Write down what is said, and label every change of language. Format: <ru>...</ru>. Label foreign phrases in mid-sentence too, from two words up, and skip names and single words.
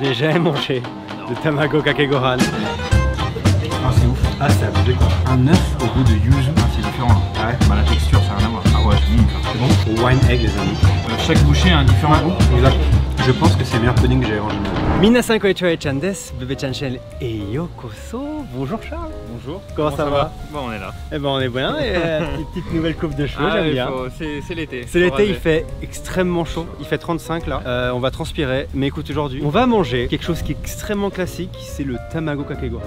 <fr>n'ai jamais mangé de tamago kake gohan. Ah c'est ouf. Ah c'est abusé quoi. Un œuf au goût de yuzu. Ah c'est différent là. Ah ouais. Bah la texture ça n'a rien à voir. Ah ouais c'est bon. C'est bon. Wine egg les amis. Chaque bouchée a un différent goût. Exact. Je pense que c'est le meilleur pudding que j'ai mangé.</fr> <ja>みなさんこんにちはちゃんです、ベベちゃんShell et yokoso.</ja> <fr>Bonjour Charles. Bonjour. Comment ça va? Bon on est là. Eh ben on est bien et petite nouvelle coupe de cheveux, j'aime bien. C'est l'été. C'est l'été, il fait extrêmement chaud, il fait 35 là, on va transpirer, mais écoute aujourd'hui, on va manger quelque chose qui est extrêmement classique, c'est le tamago kake gohan.</fr>